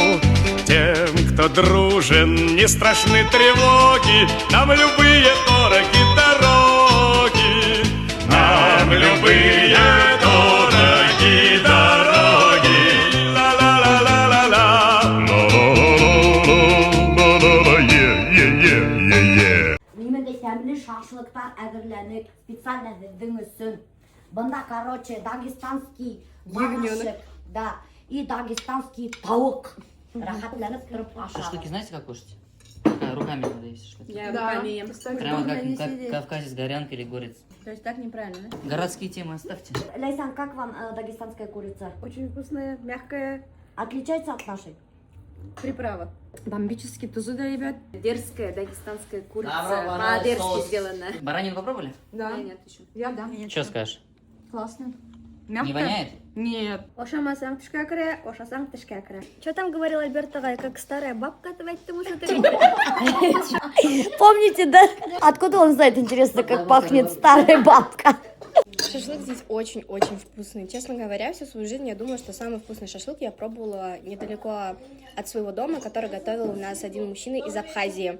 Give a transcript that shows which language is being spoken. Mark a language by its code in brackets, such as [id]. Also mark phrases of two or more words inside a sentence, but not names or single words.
[ru] Тем, кто дружен, не страшны тревоги, нам любые дороги дороги, нам любые дороги дороги. Ла-ла-ла-ла-ла-ла, ла-ла-ла-ла-ла-ла-ла, е-е-е-е-е. [kk] Именно сәмлі шашлыктар әзірленіп, специально сіздің үшін. [ru] Бында, короче, дагестанский барашек, да, и дагестанский тауық. [kk] Рахатланып тұрып ашады. [ru] Шашлыки знаете, как кушать? Руками надо есть шашлыки. Я руками ем. Прямо как кавказец, горянка или горец. То есть так неправильно, да? Городские темы оставьте. Ляйсан, как вам дагестанская курица? Очень вкусная, мягкая. Отличается от нашей? Приправа. Бомбически тузуда, ребят. Дерзкая дагестанская курица. Добро, По-дерзки соус. сделанная. Баранину попробовали? Да. Нет, еще. Я да. Что скажешь? Классно. Не воняет? Нет. [tt] Ошамасаң тишкә керә, ошасаң тишкә керә. [ru] Что там говорил Альберт Агай, как старая бабка, потому что ты... Помните, да? Откуда он знает, интересно, как пахнет старая бабка? Шашлык здесь очень-очень вкусный. Честно говоря, всю свою жизнь я думала, что самый вкусный шашлык я пробовала недалеко от своего дома, который готовил у нас один мужчина из Абхазии.